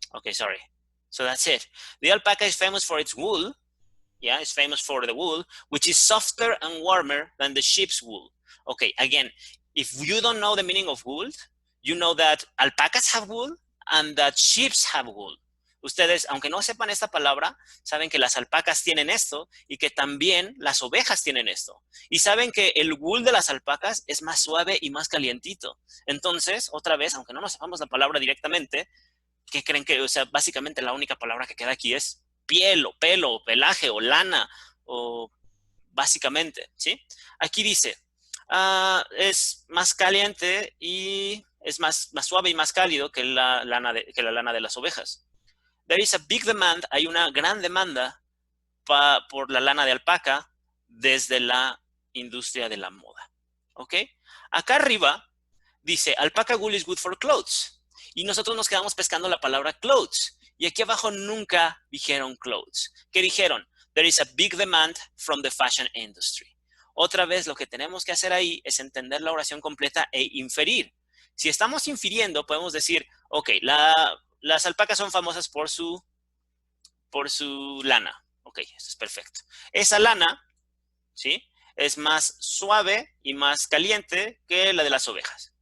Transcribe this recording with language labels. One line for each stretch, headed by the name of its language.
English: Okay, sorry. So that's it. The alpaca is famous for its wool. Yeah, it's famous for the wool, which is softer and warmer than the sheep's wool. Okay, again, if you don't know the meaning of wool, you know that alpacas have wool and that sheep have wool.
Spanish: Ustedes, aunque no sepan esta palabra, saben que las alpacas tienen esto y que también las ovejas tienen esto. Y saben que el wool de las alpacas es más suave y más calientito. Entonces, otra vez, aunque no nos sepamos la palabra directamente, ¿qué creen que? O sea, básicamente la única palabra que queda aquí es piel o pelo o pelaje o lana o básicamente, ¿sí? Aquí dice, es más caliente y es más suave y más cálido que la lana de las ovejas.
English: There is a big demand,
Spanish: hay una gran demanda por la lana de alpaca desde la industria de la moda, ¿ok? Acá arriba dice,
English: alpaca wool is good for clothes.
Spanish: Y nosotros nos quedamos pescando la palabra clothes. Y aquí abajo nunca dijeron clothes. ¿Qué dijeron?
English: There is a big demand from the fashion industry.
Spanish: Otra vez lo que tenemos que hacer ahí es entender la oración completa e inferir. Si estamos infiriendo, podemos decir, ok, las alpacas son famosas por su lana. Ok, esto es perfecto. Esa lana, ¿sí? Es más suave y más caliente que la de las ovejas.